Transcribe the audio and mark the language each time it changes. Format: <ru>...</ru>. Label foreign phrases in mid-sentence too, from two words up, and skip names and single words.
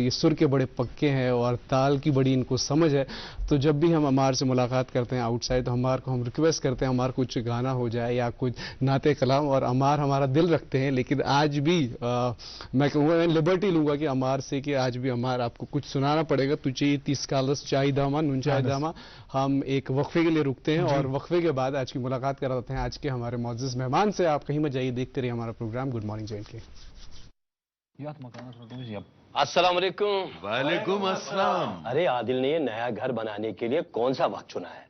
<hi>ये सुर के बड़े पक्के हैं और ताल की बड़ी इनको समझ है. तो जब भी हम अमार से मुलाकात करते हैं आउटसाइड तो अमार को हम रिक्वेस्ट करते हैं अमार कुछ गाना हो जाए या कुछ नाते कलाम. और अमार हमारा दिल रखते हैं लेकिन आज भी मैं कहूँगा लिबर्टी लूँगा कि अमार से कि आज भी अमार आपको कुछ सुनाना पड़ेगा.</hi> <ks>तुझे 30 कालस चाय दामा नुन चाय दामा.</ks> <hi>हम एक वक्फे के लिए रुकते हैं और वक्फे के बाद आज की मुलाकात कराते हैं आज के हमारे मौजूद मेहमान से. आप कहीं मत जाइए, देखते रहिए हमारा प्रोग्राम गुड मॉर्निंग जे.एन.के. अस्सलाम वालेकुम. वालेकुम अस्सलाम. अरे आदिल ने ये नया घर बनाने के लिए कौन सा वक्त चुना है?</hi>